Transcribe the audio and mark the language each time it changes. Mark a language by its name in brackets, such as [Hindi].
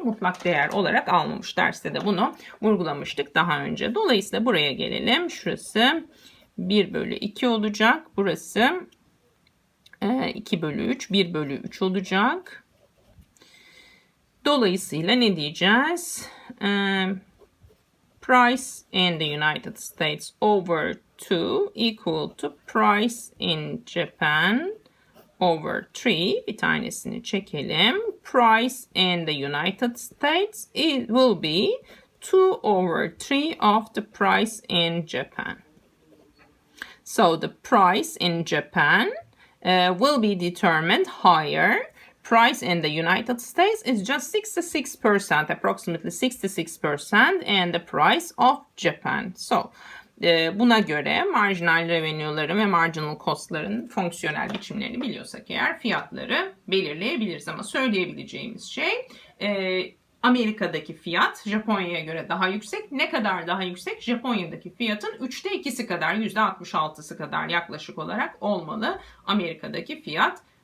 [Turkish] Mutlak değer olarak almamış. Derste de bunu vurgulamıştık daha önce. Dolayısıyla buraya gelelim. Şurası 1 bölü 2 olacak. Burası 2 bölü 3, 1 bölü 3 olacak. Dolayısıyla ne diyeceğiz? [English] Price in the United States over 2 equal to price in Japan over 3. [Turkish] Bir tanesini çekelim. [English] Price in the United States it will be 2 over 3 of the price in Japan. So the price in Japan will be determined higher. Price in the United States is just 66%, approximately 66%, and the price of Japan. [Turkish] So, buna göre marginal revenue'ların ve marginal cost'ların fonksiyonel biçimlerini biliyorsak eğer fiyatları belirleyebiliriz. Ama söyleyebileceğimiz şey Amerika'daki fiyat Japonya'ya göre daha yüksek. Ne kadar daha yüksek? Japonya'daki fiyatın 3'te 2'si kadar, %66'sı kadar yaklaşık olarak olmalı Amerika'daki fiyat.